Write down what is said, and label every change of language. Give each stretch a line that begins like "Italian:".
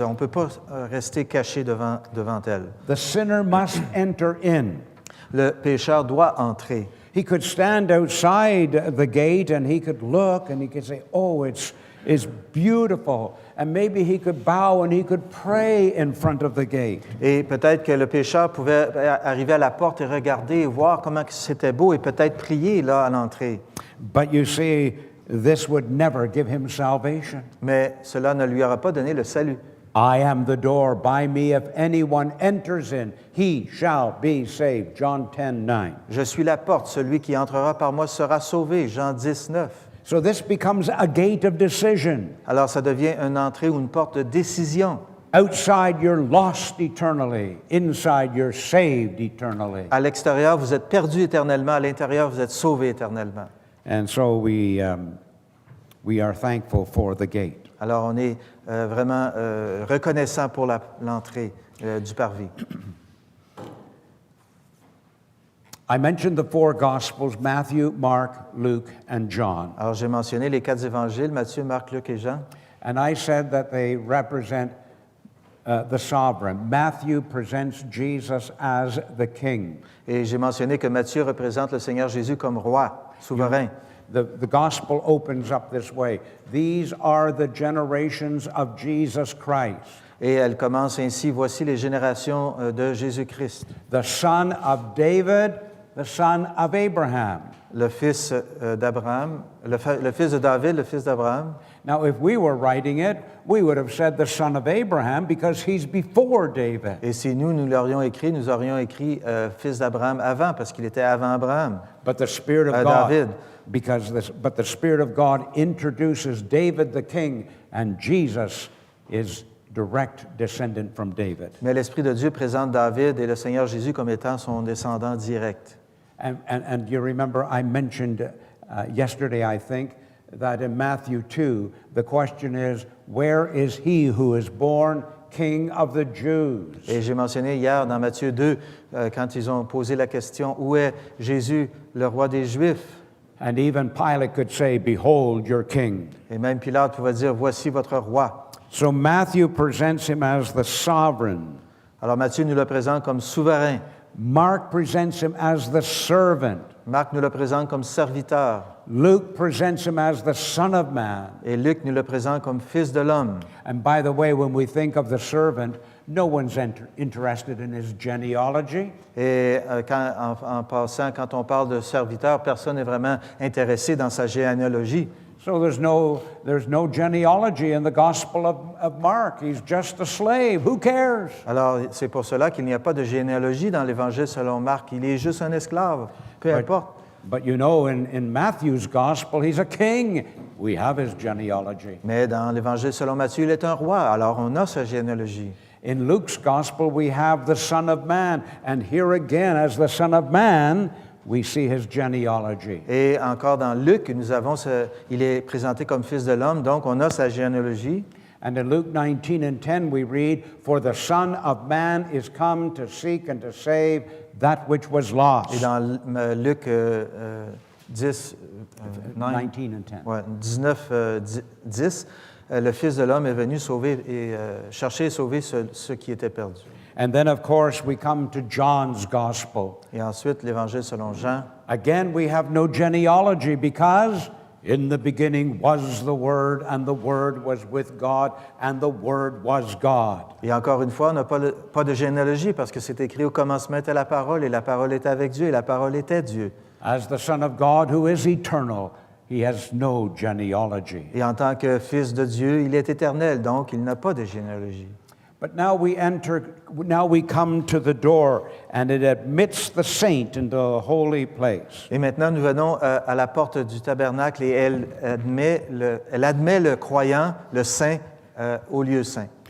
French: On ne peut pas rester caché devant elle.
English: The sinner must enter in.
French: Le pécheur doit entrer.
English: He could stand outside the gate and he could look and he could say, oh, it's beautiful. And maybe he could bow and he could pray in front of the gate.
French: Et peut-être que le pécheur pouvait arriver à la porte et regarder et voir comment c'était beau et peut-être prier là à l'entrée.
English: But you see, this would never give him salvation.
French: Mais cela ne lui aura pas donné le salut.
English: I am the door. By me, if anyone enters in, he shall be saved. John 10:9.
French: Je suis la porte. Celui qui entrera par moi sera sauvé. Jean 10, 9.
English: So this becomes a gate of decision.
French: Alors ça devient une entrée ou une porte de décision.
English: Outside, you're lost eternally. Inside, you're saved eternally.
French: À l'extérieur, vous êtes perdu éternellement. À l'intérieur, vous êtes sauvé éternellement.
English: And so we are thankful for the gate.
French: Alors on est vraiment reconnaissant pour l'entrée du parvis.
English: I mentioned the four Gospels, Matthew, Mark, Luke, and John.
French: Alors j'ai mentionné les 4 évangiles, Matthieu, Marc, Luc et Jean.
English: And I said that they represent the sovereign. Matthew presents Jesus as the king.
French: Et j'ai mentionné que Matthieu représente le Seigneur Jésus comme roi, souverain.
English: The gospel opens up this way. These are the generations of Jesus Christ.
French: Et elle commence ainsi, voici les générations de Jésus-Christ.
English: The son of David, the son of Abraham.
French: Le fils d'Abraham, le fils de David, le fils d'Abraham.
English: Now, if we were writing it, we would have said the son of Abraham because he's before David.
French: Et si nous l'aurions écrit, nous aurions écrit fils d'Abraham avant, parce qu'il était avant Abraham.
English: But the Spirit of God, David. But the Spirit of God introduces David the king, and Jesus is direct descendant from David.
French: Mais l'Esprit de Dieu présente David et le Seigneur Jésus comme étant son descendant direct.
English: And you remember I mentioned yesterday, I think, that in Matthew 2, the question is, where is he who is born King of the Jews?
French: Et j'ai mentionné hier dans Matthieu 2, quand ils ont posé la question, où est Jésus, le roi des Juifs?
English: And even Pilate could say, behold your king.
French: Et même Pilate pouvait dire, voici votre roi.
English: So Matthew presents him as the sovereign.
French: Alors Matthieu nous le présente comme souverain.
English: Mark presents him as the servant.
French: Marc nous le présente comme serviteur.
English: Luke presents him as the Son of Man.
French: Et Luc nous le présente comme fils de l'homme.
English: And by the way, when we think of the servant, no one's interested in his genealogy.
French: Et en passant, quand on parle de serviteur, personne n'est vraiment intéressé dans sa généalogie.
English: So there's no genealogy in the Gospel of Mark. He's just a slave. Who cares?
French: Alors, c'est pour cela qu'il n'y a pas de généalogie dans l'Évangile selon Marc. Il est juste un esclave, peu importe.
English: But you know, in Matthew's Gospel, he's a king. We have his genealogy.
French: Mais dans l'Évangile selon Matthieu, il est un roi. Alors, on a sa généalogie.
English: In Luke's Gospel, we have the Son of Man. And here again, as the Son of Man, we see his genealogy.
French: Et encore dans Luc, il est présenté comme fils de l'homme, donc on a sa généalogie.
English: And in Luke 19 and 10, we read, for the Son of Man is come to seek and to save that which was lost.
French: Et dans Luc 10,
English: 19 and 10.
French: Ouais, 19, 10, le Fils de l'homme est venu sauver et chercher et sauver ce qui était perdu.
English: And then, of course, we come to John's Gospel.
French: Et ensuite, l'Évangile selon Jean.
English: Again, we have no genealogy because in the beginning was the Word, and the Word was with God, and the Word was God.
French: Et encore une fois, on n'a pas de généalogie parce que c'est écrit au commencement était la parole, et la parole était avec Dieu, et la parole était Dieu.
English: As the Son of God who is eternal, he has no genealogy.
French: Et en tant que Fils de Dieu, il est éternel, donc il n'a pas de généalogie.
English: But now we come to the door, and it admits the saint into a holy place.
French: Et maintenant, nous venons à la porte du tabernacle et elle admet le croyant, le saint, au lieu saint.